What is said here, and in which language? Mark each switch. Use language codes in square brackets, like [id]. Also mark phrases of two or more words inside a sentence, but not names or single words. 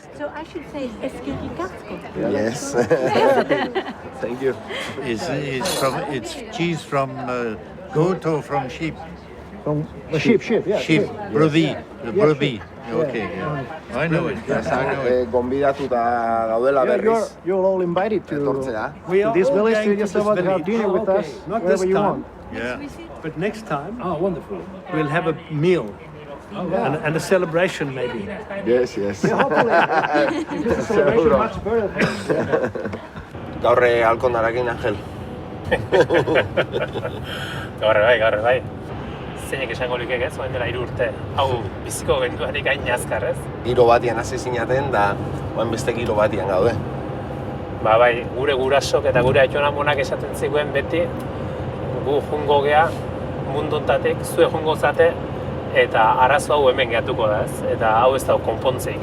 [en] So I should say esquericasco. Yes. Thank you. It's cheese from goat or from sheep? From sheep, yeah. Sheep, brodie. Okay, yeah. I know it. Yes, I know it. [eu] Gonbidatuta gaudela berriz. [en] You're all invited to this village to just have dinner with us wherever you want. Yeah. But next time, wonderful. We'll have a meal. And a celebration maybe. Yes. Hopefully. It's a celebration much better. [eu] Gaur Alkondarekin, Angel. Gaur bai. Zeinek esango likek ez, oen dela 3 urte. Hau, biziko genduarik hain azkar ez? Giro batian hasi zinaten, da oen beste giro batian gaude. Bai, gure gurasok eta gure aitonamonak esaten ziguen beti, gu jungo gea mundontatek, zue jungo zate, eta arazo hau hemen gehatuko da ez, eta hau ez dago konpontzeik.